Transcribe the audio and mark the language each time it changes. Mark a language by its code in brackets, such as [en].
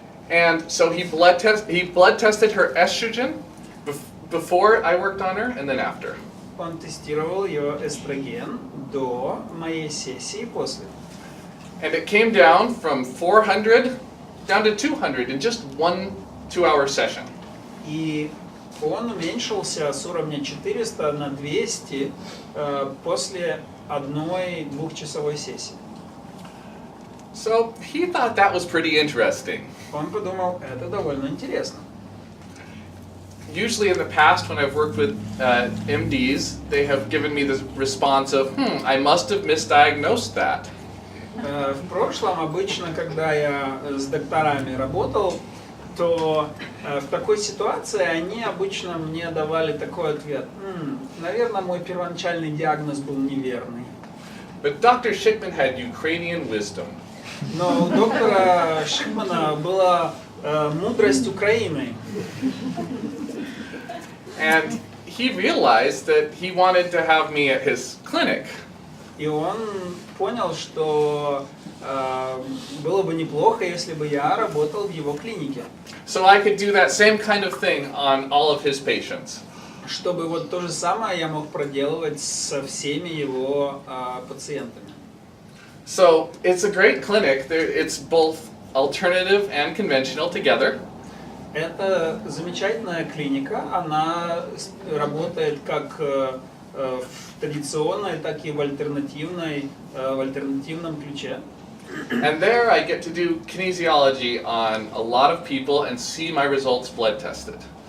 [en] And so he blood tested her estrogen before I worked on her and then after. [ru] Он тестировал ее эстроген до моей сессии и после. [en] And it came down from 400 down to 200 in just 1 2-hour session. [ru] И он уменьшился с уровня 400 на 200 после одной двухчасовой сессии. [en] So he thought that was pretty interesting. [ru] Он подумал, это довольно интересно. [en] Usually in the past when I've worked with MDs, they have given me the response of, I must have misdiagnosed that. [ru] В прошлом обычно, когда я с докторами работал, то в такой ситуации они обычно мне давали такой ответ. Наверное, мой первоначальный диагноз был неверный. [en] But Dr. Schickman had Ukrainian wisdom. [ru] Но у доктора Шикмана была мудрость Украины. [en] And he realized that he wanted to have me at his clinic. [ru] И он понял, что было бы неплохо, если бы я работал в его клинике. [en] So I could do that same kind of thing on all of his patients. [ru] Чтобы вот то же самое я мог проделывать со всеми его пациентами. [en] So it's a great clinic. It's both alternative and conventional together. [ru] Это замечательная клиника. Она работает как в традиционной, так и в альтернативном ключе. [en] And there I get to do kinesiology on a lot of people and see my results blood tested.